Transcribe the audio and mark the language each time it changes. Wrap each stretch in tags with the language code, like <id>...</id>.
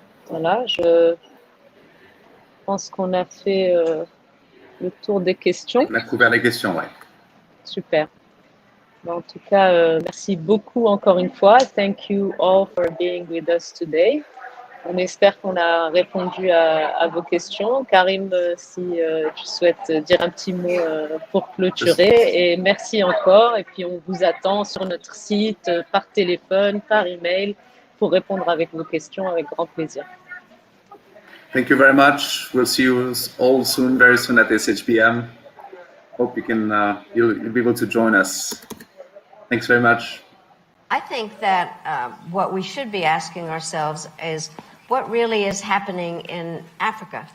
<fr>Voilà, je pense qu'on a fait le tour des questions. On a couvert les questions, ouais. Super. En tout cas, merci beaucoup encore une fois.</fr> <en>Thank you all for being with us today.</en> <fr>On espère qu'on a répondu à vos questions. Karim, si tu souhaites dire un petit mot pour clôturer. Et merci encore. Et puis, on vous attend sur notre site, par téléphone, par email, pour répondre avec vos questions avec grand plaisir.</fr> <en>Thank you very much. We'll see you all soon, very soon at SHBM. Hope you can, you'll be able to join us. Thanks very much. I think that what we should be asking ourselves is what really is happening in Africa.</en>